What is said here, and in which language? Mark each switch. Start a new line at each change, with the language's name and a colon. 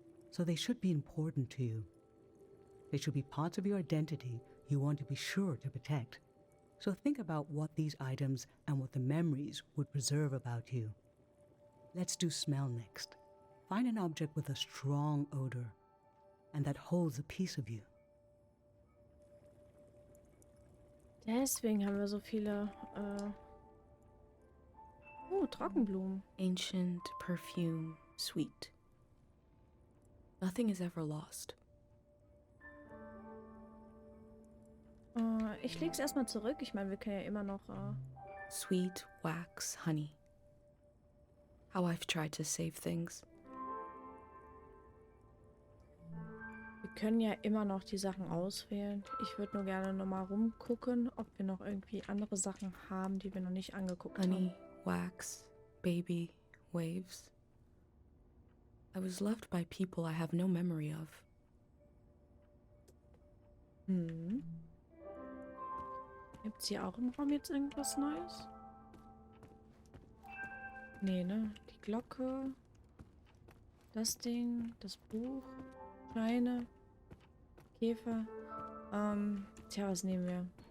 English: So they should be important to you. They should be parts of your identity you want to be sure to protect. So think about what these items and what the memories would preserve about you. Let's do smell next. Find an object with a strong odor and that holds a piece of you.
German: Deswegen haben wir so viele, Oh, Trockenblumen.
English: Ancient, perfume, sweet. Nothing is ever lost.
German: Ich leg's erstmal zurück. Ich meine, wir können ja immer noch,
English: Sweet, wax, honey. How I've tried to save things.
German: Wir können ja immer noch die Sachen auswählen. Ich würde nur gerne nochmal rumgucken, ob wir noch irgendwie andere Sachen haben, die wir noch nicht angeguckt
English: Honey,
German: haben.
English: wax, baby, waves. I was loved by people I have no memory of. Hm.
German: Gibt's hier auch im Raum jetzt irgendwas Neues? Nee, ne? Die Glocke. Das Ding. Das Buch. Steine. Käfer. Tja, was nehmen wir?